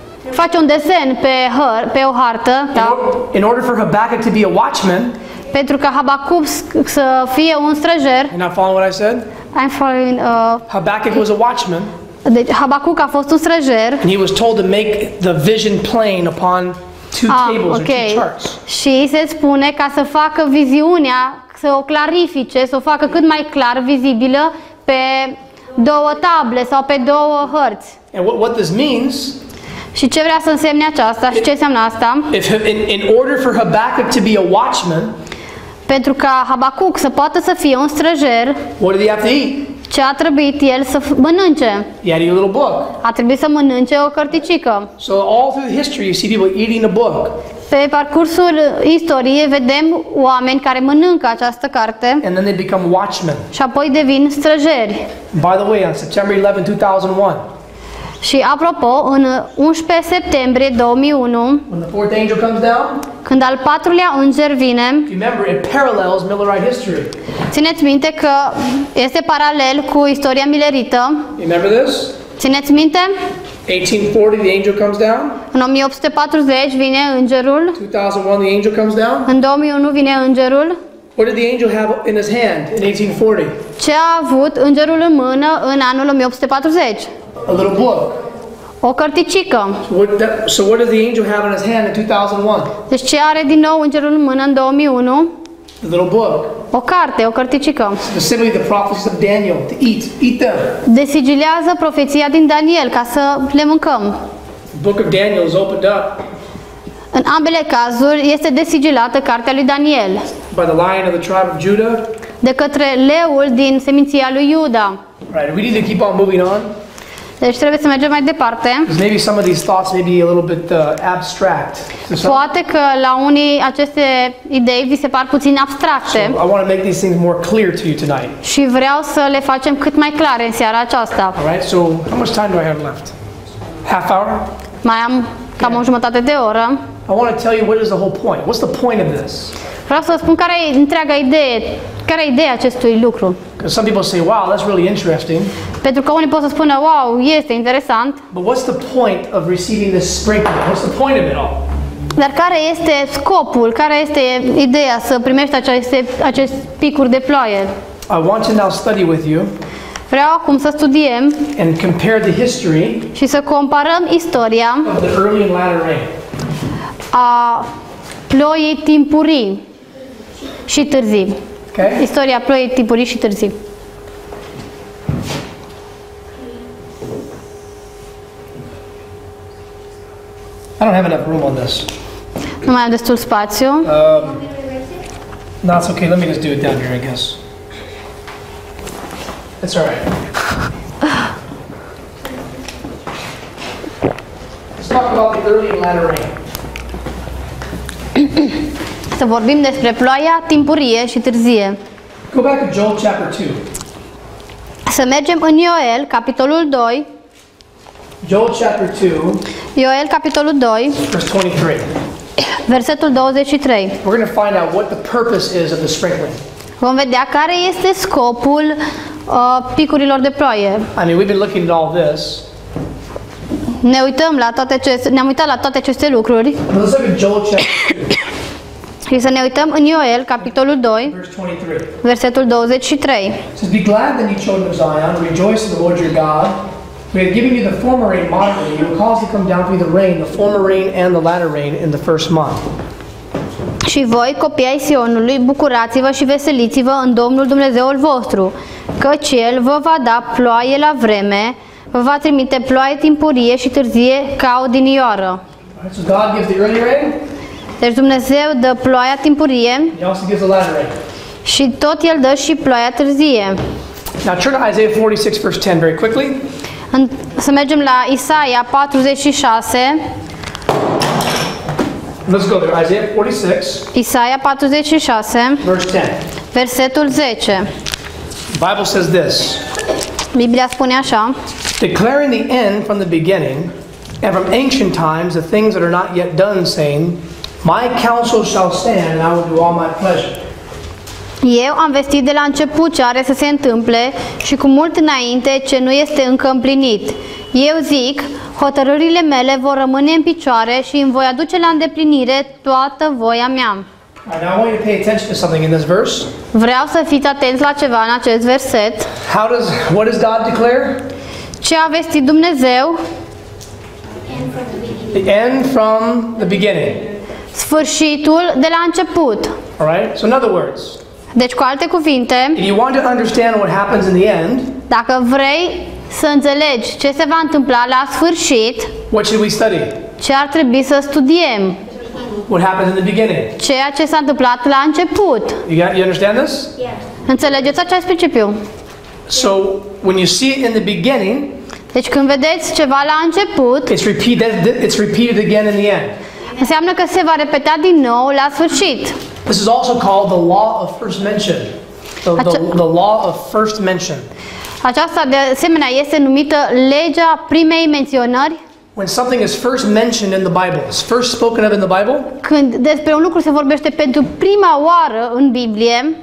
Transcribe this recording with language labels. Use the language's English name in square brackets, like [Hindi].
[Romanian] face un desen pe o hartă, da? [English] In order for Habakkuk to be a watchman, [Romanian] Pentru ca Habacuc să fie un străjer. [English] you're not following what I said? I'm following, Habakkuk was a watchman. [Romanian] Deci Habacuc a fost un străjer. [English] and he was told to make the vision plain upon two tables or two charts. [Romanian] Și se spune ca să facă viziunea, să o clarifice, să o facă cât mai clar vizibilă pe două table sau pe două hărți. [English] And what this means, [Romanian] Și ce vrea să însemne aceasta și ce înseamnă asta? [English] if in order for Habakkuk to be a watchman, [Romanian] Pentru ca Habacuc să poată să fie un străjer, [English] what did he have to eat? [Romanian] ce a trebuit el să mănânce? [English] He had to eat a little book. [Romanian] A trebuit să mănânce o cărticică. [English] So all through history, you see people eating a book, [Romanian] Pe parcursul istoriei vedem oameni care mănâncă această carte [English] and then they become watchmen. [Romanian] și apoi devin străjeri. [English] By the way, on September 11, 2001, [Romanian] Și apropo, în 11 septembrie 2001, [English] when the fourth angel comes down, [Romanian] când al patrulea înger vine, [English] remember it parallels Millerite history. [Romanian] țineți minte că este paralel cu istoria milerită. [English] Remember this? [Romanian] Țineți minte? [English] 1840, the angel comes down. [Romanian] În 1840 vine îngerul, [English] 2001, the angel comes down. [Romanian] în 2001 vine îngerul. [English] What did the angel have in his hand in 1840? [Romanian] Ce a avut îngerul în mână în anul 1840? [English] A little book. [Romanian] O cărticică. [English] So what does the angel have in his hand in 2001? [Romanian] Deci ce are din nou îngerul în mână în 2001? [English] The little book. [Romanian] O carte, o cărticică. [English] Specifically the prophecies of Daniel to eat them. [Romanian] Desigilează profeția din Daniel ca să le mâncăm. [English] The book of Daniel is opened up [Romanian] În ambele cazuri este desigilată cartea lui Daniel [English] by the lion of the tribe of Judah. [Romanian] de către leul din seminția lui Iuda. [English] Right, we need to keep on moving on. [Romanian] Deci trebuie să mergem mai departe. [English] Because maybe some of these thoughts may be a little bit abstract. to some. [Romanian] Poate că la unii aceste idei vi se par puțin abstracte [English] I want to make these things more clear to you tonight. [Romanian] și vreau să le facem cât mai clare în seara aceasta. [English] All right, so how much time do I have left? Half hour? [Romanian] Mai am cam o jumătate de oră. [English] I want to tell you what is the whole point. What's the point of this? [Romanian] Vreau să vă spun care e întreaga idee, care e ideea acestui lucru. [English] Because some people say, wow, that's really interesting. [Romanian] Pentru că unii pot să spună, wow, este interesant, [English] But what's the point of receiving this sprinkling? What's the point of it all? [Romanian] dar care este scopul, care este ideea să primești aceste picuri de ploaie? [English] I want to now study with you [Romanian] Vreau acum să studiem [English] and compare the history [Romanian] și să comparăm istoria [English] of the early and latter rain. [Romanian] a ploii timpurii și târzii. [English] Okay? [Romanian] Istoria ploii timpurii și târzii. [English] I don't have enough room on this. [Romanian] Nu mai am destul spațiu. [English] No, it's okay. Let me just do it down here, I guess. It's all right. Let's talk about the early and latter rain. [Romanian] Să vorbim despre ploaia timpurie și târzie. [English] Go back to Joel chapter 2. [Romanian] Să mergem în Ioel, capitolul 2. [English] Joel chapter 2, [Romanian] Ioel, capitolul 2, [English] verse 23. [Romanian] versetul 23. [English] We're going to find out what the purpose is of the sprinkling. [Romanian] Vom vedea care este scopul picurilor de ploaie. [English] I mean, we've been looking at all this. [Romanian] Ne-am uitat la toate aceste lucruri [English] But let's look at Joel chapter 2, [Romanian] și să ne uităm în Ioel, capitolul 2, [English] verse 23. [Romanian] versetul 23. [English] It says, be glad then, you children of Zion, rejoice in the Lord your God. We have given you the former rain moderately. You will cause to come down to you the rain, the former rain and the latter rain in the first month. [Romanian] Și voi, copii ai Sionului, bucurați-vă și veseliți-vă în Domnul Dumnezeul vostru, căci El vă va da ploaie la vreme, vă va trimite ploaie timpurie și târzie ca odinioară. [English] Alright, so God gives the early rain, [Romanian] Deci Dumnezeu dă ploaia timpurie [English] He also gives the latter rain. [Romanian] și tot El dă și ploaia târzie. [English] Now turn to Isaiah 46, verse 10 very quickly. [Romanian] Să mergem la Isaia 46, [English] Let's go there. Isaiah 46, [Romanian] Isaia 46, [English] verse 10. [Romanian] versetul 10. [English] The Bible says this, [Romanian] Biblia spune așa: [English] declaring the end from the beginning, and from ancient times the things that are not yet done, saying, my counsel shall stand, and I will do all my pleasure. [Romanian] Eu am vestit de la început ce are să se întâmple și cu mult înainte ce nu este încă împlinit. Eu zic, hotărârile mele vor rămâne în picioare și îmi voi aduce la îndeplinire toată voia mea. [English] Alright, now I want you to pay attention to something in this verse. [Romanian] Vreau să fiți atenți la ceva în acest verset. [English] What does God declare? [Romanian] Ce a vestit Dumnezeu, [English] The end from the beginning. [Romanian] sfârșitul de la început. [English] All right? So in other words, [Romanian] Deci, cu alte cuvinte, [English] if you want to understand what happens in the end, [Romanian] dacă vrei să înțelegi ce se va întâmpla la sfârșit, [English] what should we study? [Romanian] ce ar trebui să studiem? [English] What happens in the beginning? [Romanian] Ceea ce s-a întâmplat la început. [English] You understand this? Yes. [Romanian] Înțelegeți acest principiu? [English] So when you see it in the beginning, [Romanian] Deci când vedeți ceva la început, [English] it's repeated again in the end. [Romanian] înseamnă că se va repeta din nou la sfârșit. [English] This is also called the law of first mention. The law of first mention. [Romanian] Aceasta de asemenea este numită legea primei menționări. [English] When something is first mentioned in the Bible, is first spoken of in the Bible, [Romanian] Când despre un lucru se vorbește pentru prima oară în Biblie,